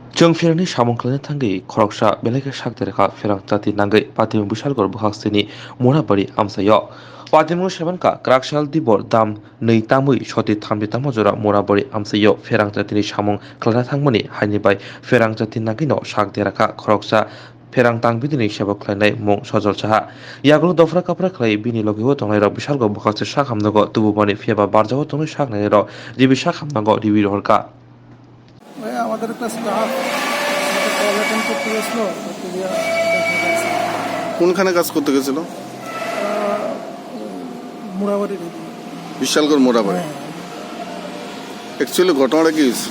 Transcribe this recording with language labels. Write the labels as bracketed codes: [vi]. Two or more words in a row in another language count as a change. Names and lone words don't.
[trp] जों फेरनि सामंख्लानि थांगै खरकसा बेलेगे सागदेरखा फेरां जाति नांगै पातिमु बिशालगर बहास्तिनि मोनाबारि आमसायो पातिमु सेबनका क्राकशाल दिबर दाम नै तामुइ सति थामबि ताम जरा मोनाबारि आमसायो फेरां जातिनि सामं ख्लाना थांमनि हाइनिबाय फेरां जाति नांगैनो सागदेरखा खरकसा फेरां तांबिदिनि सेबा ख्लायनाय मं सजल साहा यागल दफ्रा काफ्रा ख्लाय बिनि लगिबो तंनाय र बिशालगर बहास्ति साखामनगो तुबुबानि फेबा बारजाबो तंनाय सागनाय र दिबि साखामनगो दिबि रहरका [bn] আমাদের একটা স্টাফ কল অ্যাটেন্ড করতে গেছিলো কোনখানে কাজ করতে গেছিল? মোড়াবাড়ি বিশালগড় মোড়াবাড়ি। অ্যাকচুয়ালি ঘটনাটা কি হয়েছে?